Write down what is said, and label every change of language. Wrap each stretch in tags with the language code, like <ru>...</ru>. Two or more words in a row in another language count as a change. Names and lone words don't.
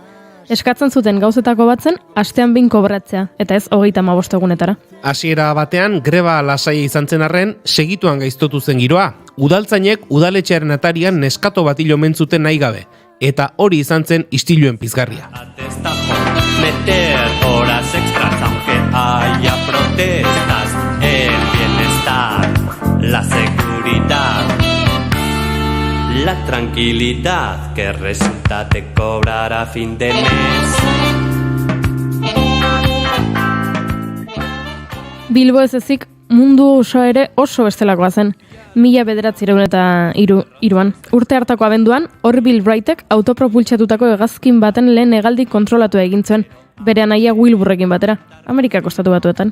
<eu>Eskatzen zuten gauzetako batzen, astean behin kobratzea, eta ez 35 egunetara. Hasiera batean greba lasaia izan zen arren, segituan gaiztotu zen giroa. Udaltzainek udaletxearen atarian neskato bat hil omen zuten nahi gabe, eta hori izan zen istiluen pizgarria.</eu> <es>Meter horas extras aunque haya protestas, el bienestar, la seguridad, la tranquilidad que resulta de cobrar a fin de mes.</es> <eu>Bilbo ez ezik mundu oso ere oso bestelakoa zen. 1903an. Urte hartako abenduan, Orville Wrightek autopropultsatutako hegazkin baten lehen hegaldi kontrolatu egin zuen, bere anaia Wilburrekin batera, Amerikako Estatu Batuetan.</eu>